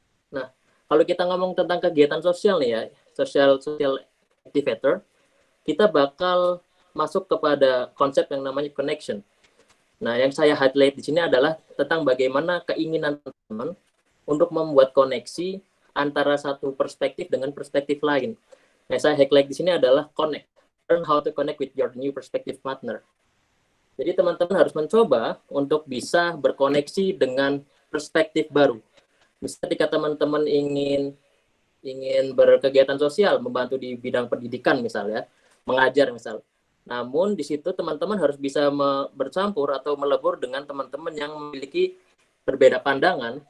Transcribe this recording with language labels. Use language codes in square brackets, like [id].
[id] Nah, kalau kita ngomong tentang kegiatan sosial nih ya, social activator, kita bakal masuk kepada konsep yang namanya connection. Nah, yang saya highlight di sini adalah tentang bagaimana keinginan teman-teman untuk membuat koneksi antara satu perspektif dengan perspektif lain. Yang saya highlight di sini adalah connect. [en] Learn how to connect with your new perspective partner. [id] Jadi teman-teman harus mencoba untuk bisa berkoneksi dengan perspektif baru. Misalnya ketika teman-teman ingin berkegiatan sosial, membantu di bidang pendidikan misalnya, mengajar misal. Namun di situ teman-teman harus bisa bercampur atau melebur dengan teman-teman yang memiliki berbeda pandangan.